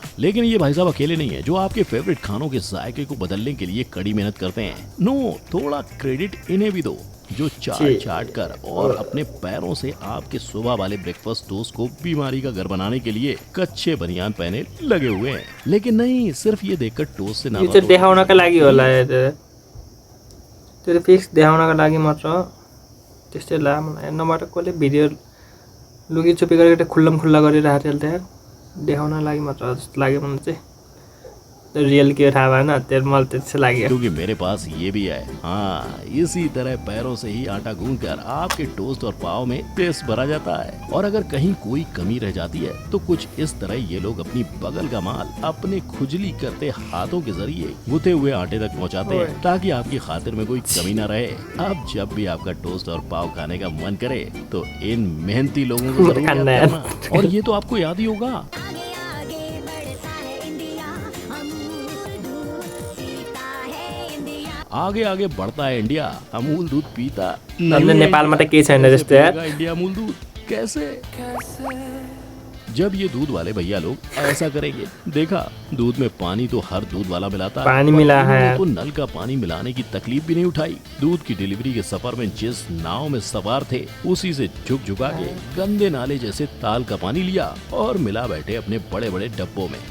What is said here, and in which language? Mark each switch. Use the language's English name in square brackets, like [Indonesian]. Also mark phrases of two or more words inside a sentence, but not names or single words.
[Hindi] लेकिन ये भाई साहब अकेले नहीं है जो आपके फेवरेट खानों के जायके को बदलने के लिए कड़ी मेहनत करते हैं। नो, थोड़ा क्रेडिट इन्हें भी दो, जो चाट चाट कर और अपने पैरों से आपके सुबह वाले [English] breakfast toast [Hindi] को बीमारी का घर बनाने के लिए कच्चे बनियान पहने लगे हुए हैं। लेकिन नहीं, सिर्फ ये देखकर टोस्ट से ना [Nepali] देखाउनका लागि होला, त्यो फिक्स देखाउनका लागि मात्र त्यस्तै लामो नभएर कसले भिडियो लुकी चुपी गरेर खुल्ला गरिरहेको थियो त्यहाँ देखाउन लागि मात्र जस्तो लाग्यो मलाई चाहिँ। रियल के थाहा भएन, त्यो मलाई त्यस्तो लाग्यो। [Hindi] क्योंकि मेरे पास ये भी है। हाँ, इसी तरह पैरों से ही आटा गूंथकर आपके टोस्ट और पाव में टेस्ट भरा जाता है। और अगर कहीं कोई कमी रह जाती है तो कुछ इस तरह ये लोग अपनी बगल का माल अपने खुजली करते हाथों के जरिए गुथे हुए आटे तक पहुंचाते हैं, ताकि आपकी खातिर में कोई कमी न रहे। अब जब भी आपका टोस्ट और पाव खाने का मन करे तो इन मेहनती लोगों को जरूर याद करना। और ये तो आपको याद ही होगा, आगे आगे बढ़ता है इंडिया, अमूल दूध पीता [Nepali] नेपालमा त केही छैन जस्तो यार। [Hindi] इंडिया अमूल दूध कैसे? जब ये दूध वाले भैया लोग ऐसा करेंगे, देखा दूध में पानी तो हर दूध वाला मिलाता है, पानी मिला है तो नल का पानी मिलाने की तकलीफ भी नहीं उठाई। दूध की डिलीवरी के सफर में जिस नाव में सवार थे उसी से झुक झुका के गंदे नाले जैसे ताल का पानी लिया और मिला बैठे अपने बड़े बड़े डब्बों में।